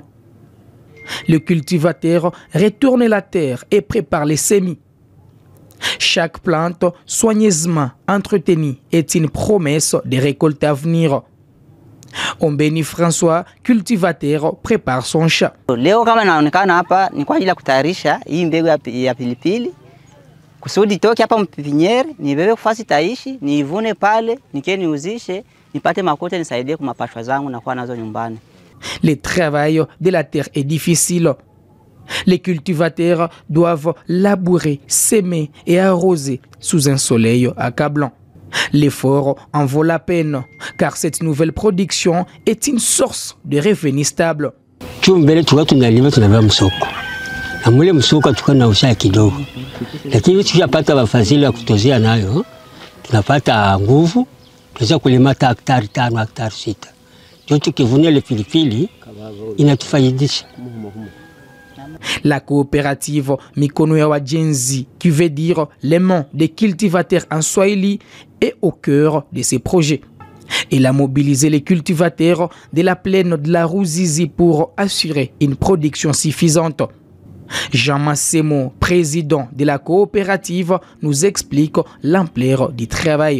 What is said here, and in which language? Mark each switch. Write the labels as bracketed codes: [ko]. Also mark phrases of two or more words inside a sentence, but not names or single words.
[fr] Le cultivateur retourne la terre et prépare les semis. Chaque plante soigneusement entretenue est une promesse de récolte à venir. Ombeni François, cultivateur, prépare son champ. [sw] Leo kama naonekana hapa ni kwa ajili ya kutayarisha hii mbegu ya pilipili. Kusudi toke hapa mpipiniere, nibebe kufasi taishi, niivune pale, niuzishe, nipate makuta nisaidie kwa mapashwa zangu na kuwa nazo nyumbani. [fr] Le travail de la terre est difficile. Les cultivateurs doivent labourer, s'aimer et arroser sous un soleil accablant. L'effort en vaut la peine, car cette nouvelle production est une source de revenus stable. [sw] Mbele tulikuwa tunalima tunavaa msoko. Na mule msoko tukanauza kidogo. Lakini tukipata wafadhili wa kutozea nayo, tunapata nguvu, tunaweza kulima hektari 5, hektari 6. Ndio tukivuna ile pilipili inatufaidisha. [fr] La coopérative Mikono ya Wajenzi, qui veut dire les mains des cultivateurs en Swahili, est au cœur de ces projets. Elle a mobilisé les cultivateurs de la plaine de la Ruzizi pour assurer une production suffisante. Jean Massemo, président de la coopérative, nous explique l'ampleur du travail.